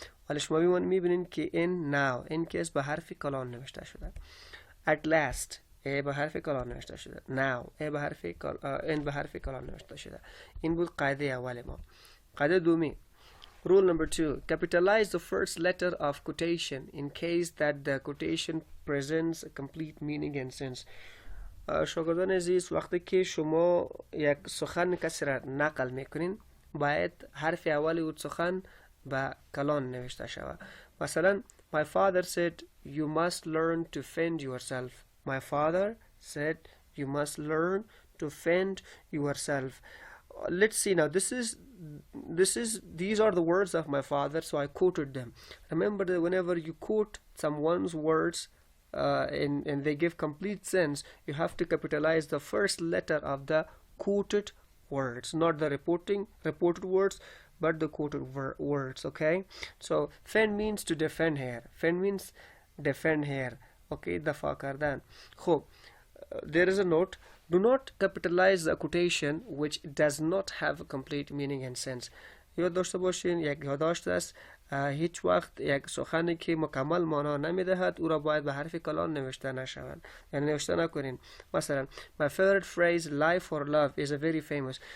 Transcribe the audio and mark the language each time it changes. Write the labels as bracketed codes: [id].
[fa] حالا شما میبینید که این کس به حرف کلان نوشته شده. [en] At last [fa] به حرف کلان نوشته شده. Now به حرف کلان نوشته شده. این بود قاعده اول ما. قاعده دومی. [en] Rule number 2. Capitalize the first letter of quotation in case that the quotation presents a complete meaning and sense. [fa] شاگردان عزیز وقتی که شما یک سخن کسی را نقل میکنین باید حرف اولی اون سخن با کلان نوشته شود. مثلا [en] My father said you must learn to fend yourself. My father said you must learn to fend yourself. Let's see now. These are the words of my father, so I quoted them. Remember that whenever you quote someone's words and they give complete sense, you have to capitalize the first letter of the quoted words, not the reported words, but the quoted words. Okay, so fend means to defend here. Fend means defend here. [fa] Okay, دفاع کردن. [en] خب there is a note. Do not capitalize a quotation which does not have a complete meaning and sense. [fa] یاد داشته باشین، یک یادداشت است، هیچ وقت یک سخنی که مکمل معنا نمیدهد او را باید به حرف کلان نوشته نشود، یعنی نوشته نکنین. مثلا [en] my favorite phrase life or love is a very famous.